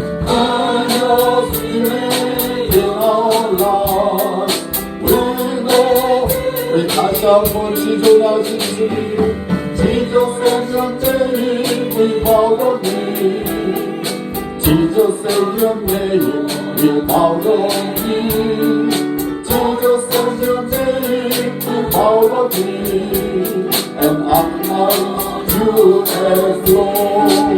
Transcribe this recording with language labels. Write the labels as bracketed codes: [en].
[en] And your spirit in our lives will know. [ko] 우리 다시 한번 지존하신 주님. [en] Jesus and your name we bow the knee. Jesus and your name we bow the knee. Jesus and your name we bow the knee. And acknowledge you as Lord.